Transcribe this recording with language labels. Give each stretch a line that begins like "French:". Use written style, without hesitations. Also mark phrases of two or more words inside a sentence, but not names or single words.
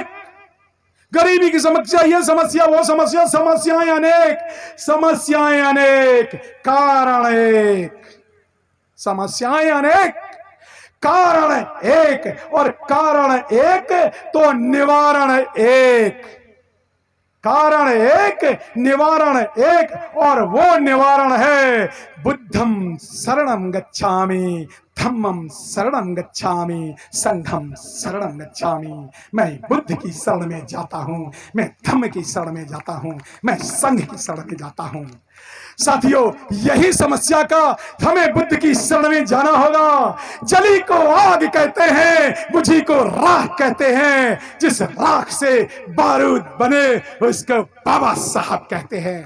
Hindi: गरीबी की समस्या, ये समस्या, वो समस्या, समस्याएं अनेक, समस्याएं अनेक, कारण एक, समस्याएं अनेक, कारण एक, और कारण एक तो निवारण एक, कारण एक, निवारण एक, और वो निवारण है
Pali: बुद्धम शरणं गच्छामि, धम्मम शरणं गच्छामि, संघम शरणं गच्छामि।
Hindi: मैं बुद्ध की शरण में जाता हूं, मैं धम्म की शरण में जाता हूं, मैं संघ की शरण में जाता हूं। साथियों, यही समस्या का हमें बुद्ध की शरण में जाना होगा। जली को आग कहते हैं, बुझी को राख कहते हैं, जिस राख से बारूद बने उसको बाबा साहब कहते हैं।